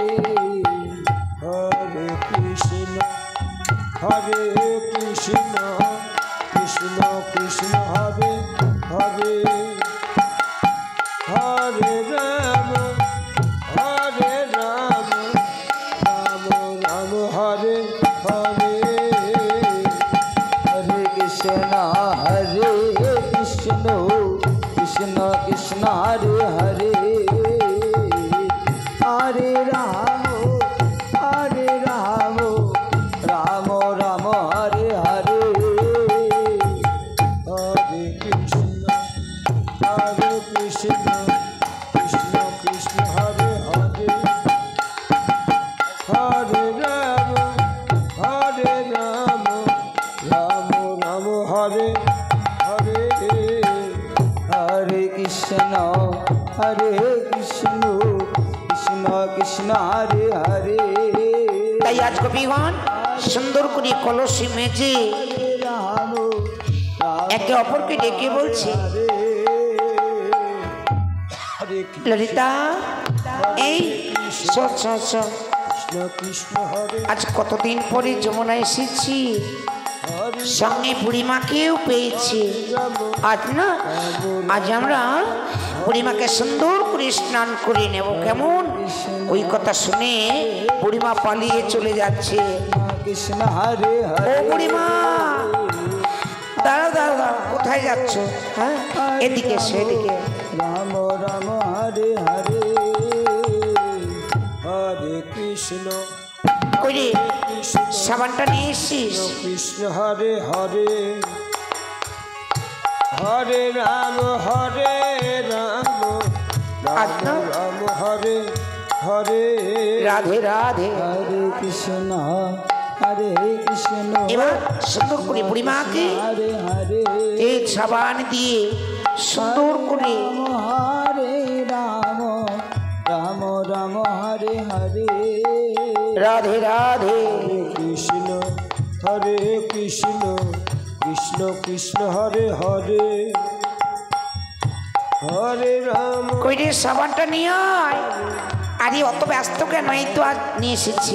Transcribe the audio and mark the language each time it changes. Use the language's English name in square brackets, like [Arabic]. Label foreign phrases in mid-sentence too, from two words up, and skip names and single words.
[Bangla] হরে কৃষ্ণ কৃষ্ণ কৃষ্ণ হরে হরে হরে রাম রাম রাম হরে হরে হরে কৃষ্ণ কৃষ্ণ কৃষ্ণ কৃষ্ণ হরে হরে হরে রাম राम राम हरे हरे हरे कृष्ण কৃষ্ণ কৃষ্ণ কৃষ্ণ হরে হরে হরে রাম রাম রাম হরে হরে हरे कृष्ण कृष्ण कृष्ण हरे हरे তাই আজ কবিগণ সুন্দর করে কলসি মেজে राम একে অপরকে ডেকে বলছে, হরে ললিতা এই শোন শোন শোন, কৃষ্ণ কৃষ্ণ হরে আজ কতদিন পরে যমুনা এসেছি, হরে সঙ্গে বুড়িমাকেও পেয়েছি। আজ না, আজ আমরা বুড়িমাকে সুন্দর করে স্নান করে নেব, কেমন? ওই কথা শুনে বুড়িমা পালিয়ে চলে যাচ্ছে। कृष्ण हरे ও हरे বুড়িমা, দাঁড়া দাঁড়া দাঁড়া, কোথায় যাচ্ছ? হ্যাঁ, এদিকে এসো, এদিকে। राम राम हरे हरे হরে কৃষ্ণ কই রে, কৃষ্ণ সাবানটা নিয়ে এসছিস? কৃষ্ণ হরে হরে হরে রাম আজ না? রাম হরে হরে রাধে রাধে। हरे कृष्ण এবার সুন্দর করে বুড়িমাকে हरे हरे তেল সাবান দিয়ে সুন্দর করে हरे राम राम राम हरे हरे রাধে রাধে। কৃষ্ণ হরে কৃষ্ণ কৃষ্ণ কৃষ্ণ হরে হরে হরে রাম কই রে, সাবানটা নিয়ে আয়। আরে অত ব্যস্ত কেন, এই তো আজ নিয়ে এসেছি।